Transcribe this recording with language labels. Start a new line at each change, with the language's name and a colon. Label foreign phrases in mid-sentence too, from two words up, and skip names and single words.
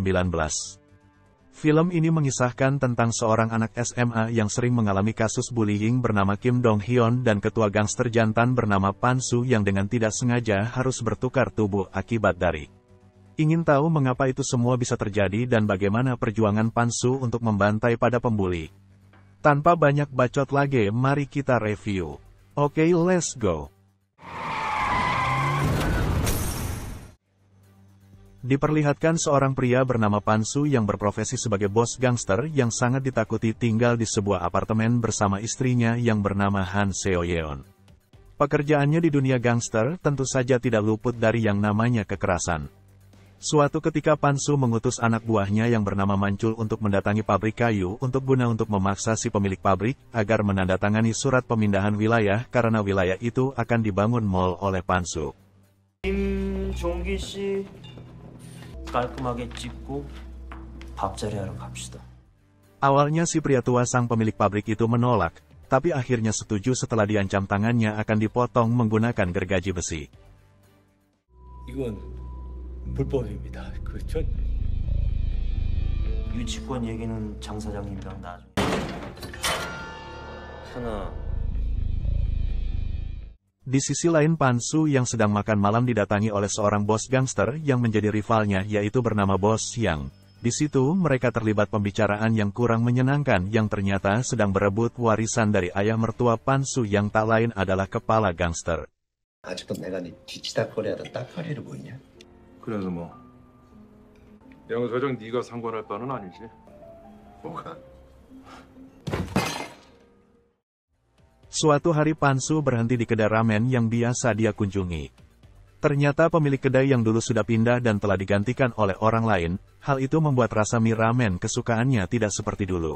Indonesian: Film ini mengisahkan tentang seorang anak SMA yang sering mengalami kasus bullying bernama Kim Dong Hyun dan ketua gangster jantan bernama Pan Soo yang dengan tidak sengaja harus bertukar tubuh akibat dari. Ingin tahu mengapa itu semua bisa terjadi dan bagaimana perjuangan Pan Soo untuk membantai pada pembuli? Tanpa banyak bacot lagi, mari kita review. Oke,
English: let's go.
Indonesian: Diperlihatkan seorang pria bernama Pan Soo yang berprofesi sebagai bos gangster yang sangat ditakuti tinggal di sebuah apartemen bersama istrinya yang bernama Han Seo Yeon. Pekerjaannya di dunia gangster tentu saja tidak luput dari yang namanya kekerasan. Suatu ketika Pan Soo mengutus anak buahnya yang bernama Mancul untuk mendatangi pabrik kayu untuk memaksa si pemilik pabrik agar menandatangani surat pemindahan wilayah karena wilayah itu akan dibangun mall oleh Pan Soo.
Korean: 김종기 씨 깔끔하게 찍고 밥자리 하러 갑시다.
Indonesian: Awalnya si pria tua sang pemilik pabrik itu menolak, tapi akhirnya setuju setelah diancam tangannya akan dipotong menggunakan gergaji besi.
Korean: 이건 불법입니다. 그렇죠? 유치권 얘기는 장 사장님이랑 나중에. 하나.
Indonesian: Di sisi lain Pan Soo yang sedang makan malam didatangi oleh seorang bos gangster yang menjadi rivalnya yaitu bernama Bos Yang. Di situ mereka terlibat pembicaraan yang kurang menyenangkan yang ternyata sedang berebut warisan dari ayah mertua Pan Soo yang tak lain adalah kepala gangster.
Korean: 아직도 내가 네 뒤치다거리하던 따까리를 보이냐? 그래서 뭐 양사장 네가 상관할 바는 아니지. 뭐가?
Indonesian: Suatu hari Pan Soo berhenti di kedai ramen yang biasa dia kunjungi. Ternyata pemilik kedai yang dulu sudah pindah dan telah digantikan oleh orang lain, hal itu membuat rasa mie ramen kesukaannya tidak seperti dulu.